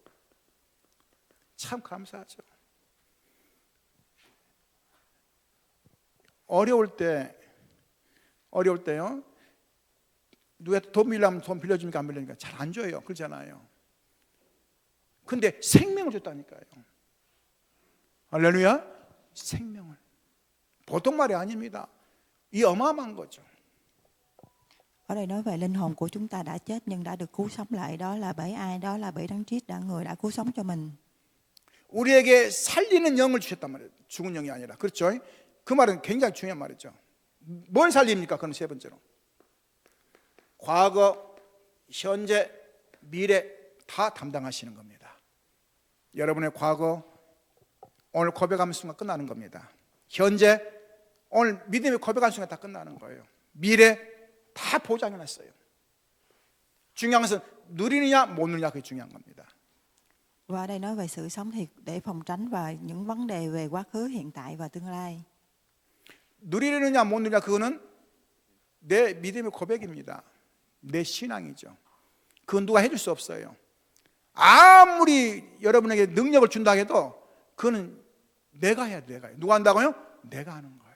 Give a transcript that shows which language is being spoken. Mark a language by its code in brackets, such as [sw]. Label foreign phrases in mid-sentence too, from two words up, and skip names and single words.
[ko] 참 감사하죠. 어려울 때요. 누가 돈 빌려면 돈 빌려줍니까? 안 빌려줍니까? 잘 안 줘요. 그러잖아요. 근데 생명을 줬다니까요. 할렐루야. 생명을. 보통 말이 아닙니다. 이 어마어마한 거죠. [vi] Ở đây nói về linh hồn của chúng ta đã chết nhưng đã được cứu sống lại. Đó là bởi ai? Đó là bởi Đấng Christ, người đã cứu sống cho mình. [ko] 우리에게 살리는 영을 주셨단 말이에요. 죽은 영이 아니라. 그렇죠? 그 말은 굉장히 중요한 말이죠. 뭘 살립니까? 그럼 세 번째로. 과거, 현재, 미래 다 담당하시는 겁니다. 여러분의 과거 오늘 고백하는 순간 끝나는 겁니다. 현재 오늘 믿음의 고백한 순간 다 끝나는 거예요. 미래 다 보장해놨어요. 중요한 것은 누리느냐 못 누리느냐 그게 중요한 겁니다. [vi] Và ở đây nói về sự sống thì để phòng tránh và những vấn đề về quá khứ, hiện tại và tương lai. [ko] 누리느냐 못 누리느냐 그거는 내 믿음의 고백입니다. 내 신앙이죠. 그건 누가 해줄 수 없어요. 아무리 여러분에게 능력을 준다 해도 그거는 내가 해야 돼. 누가 한다고요? 내가 하는 거예요.